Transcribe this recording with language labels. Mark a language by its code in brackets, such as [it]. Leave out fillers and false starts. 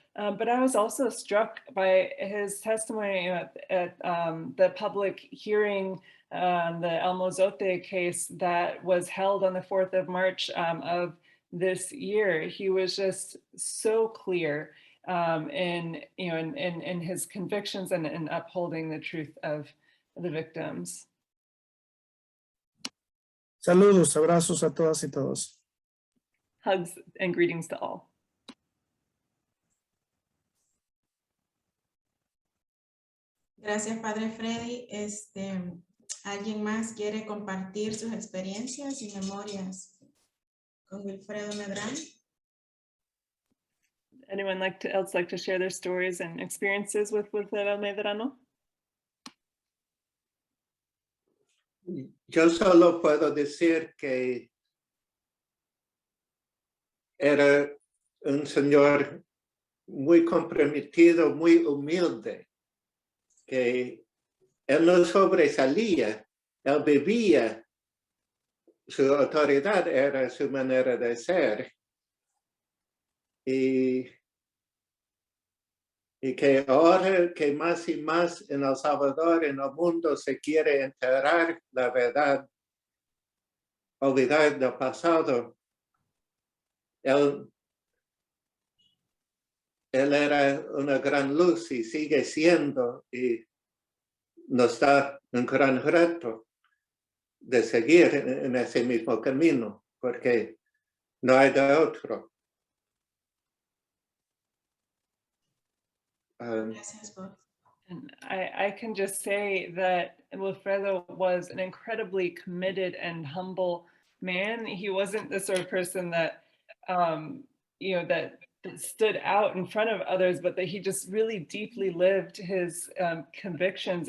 [en] But I was also struck by his testimony at the public hearing, the El Mozote case that was held on the 4th of March of this year. He was just so clear in his convictions and in upholding the truth of the victims. [es] Saludos, abrazos a todas y todos. [en] Hugs and greetings to all. [es] Gracias, Padre Freddy. ¿Alguien más quiere compartir sus experiencias y memorias con Wilfredo Medrano? [en] Anyone else like to share their stories and experiences with Wilfredo Medrano? [es] Yo solo puedo decir que era un señor muy comprometido, muy humilde, que él no sobresalía, él vivía, su autoridad era su manera de ser. Y que ahora que más y más en El Salvador, en el mundo, se quiere enterrar la verdad, olvidar del pasado, él él era una gran luz y sigue siendo, y nos da un gran reto de seguir en ese mismo camino, porque no hay de otro. [en] And I can just say that Wilfredo was an incredibly committed and humble man. He wasn't the sort of person that, you know, that stood out in front of others, but that he just really deeply lived his convictions.